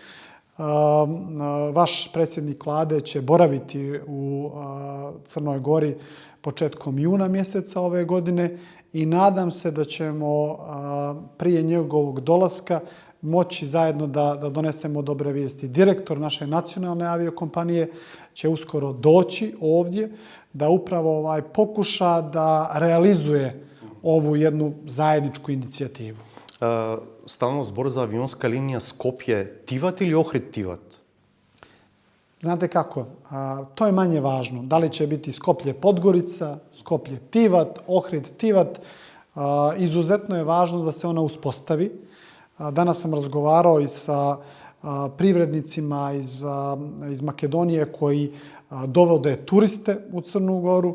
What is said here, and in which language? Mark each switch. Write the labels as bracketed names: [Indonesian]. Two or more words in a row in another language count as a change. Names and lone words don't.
[Serbian] Vaš predsjednik vlade će boraviti u Crnoj Gori početkom juna mjeseca ove godine i nadam se da ćemo prije njegovog dolaska moći zajedno da donesemo dobre vijesti. Direktor naše nacionalne aviokompanije će uskoro doći ovdje da upravo pokuša da realizuje ovu jednu zajedničku inicijativu. [Macedonian] Станува збор за авионска линија Скопје-Тиват или Охрид-Тиват? [Serbian] Znate kako, to je manje važno. Da li će biti Skoplje-Podgorica, Skoplje-Tivat, Ohrid-Tivat. Izuzetno je važno da se ona uspostavi. Danas sam razgovarao i sa privrednicima iz Makedonije koji dovode turiste u Crnu Goru.